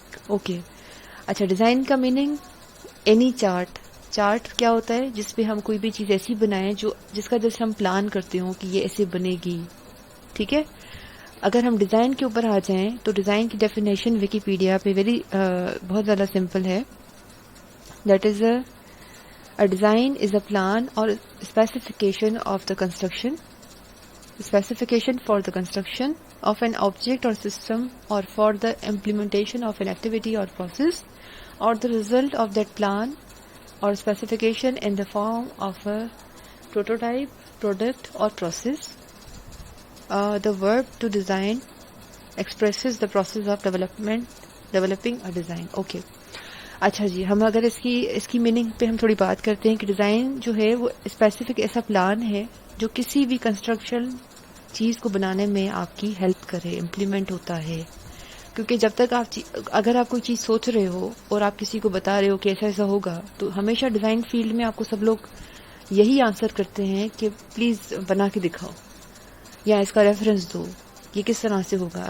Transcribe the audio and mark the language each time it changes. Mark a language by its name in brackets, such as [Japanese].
[Urdu] Okay اچھا، design کا meaning, any chart. Chart کیا ہوتا ہے؟ جس پہ ہم کوئی بھی چیز ایسی بنائیں جس کا جیسے ہم پلان کرتے ہوں کہ یہ ایسے بنے گی. ٹھیک ہے، اگر ہم ڈیزائن کے اوپر آ جائیں تو ڈیزائن کی ڈیفینیشن ویکیپیڈیا پہ بہت زیادہ سمپل ہے. [English] That is A design is a plan or specification of the construction, specification for the construction of an object or system, or for the implementation of an activity or process, or the result of that plan or specification in the form of a prototype, product or process. The verb to design expresses the process of developing a design. Okay. [Urdu] اچھا جی، ہم اگر اس کی meaning پہ ہم تھوڑی بات کرتے ہیں کہ ڈیزائن جو ہے وہ اسپیسیفک ایسا پلان ہے جو کسی بھی کنسٹرکشن چیز کو بنانے میں آپ کی ہیلپ کرے، امپلیمنٹ ہوتا ہے. کیونکہ جب تک اگر آپ کوئی چیز سوچ رہے ہو اور آپ کسی کو بتا رہے ہو کہ ایسا ایسا ہوگا، تو ہمیشہ ڈیزائن فیلڈ میں آپ کو سب لوگ یہی آنسر کرتے ہیں کہ پلیز بنا کے دکھاؤ، یا اس کا ریفرنس دو، یہ کس طرح سے ہوگا.